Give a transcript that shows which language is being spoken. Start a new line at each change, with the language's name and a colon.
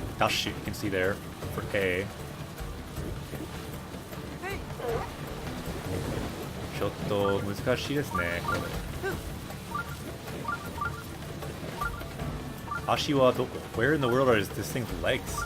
English: Dash, you can see there for A.
Japanese: ちょっと難しいですね、これ。足はどこ
English: Where in the world are this thing's legs?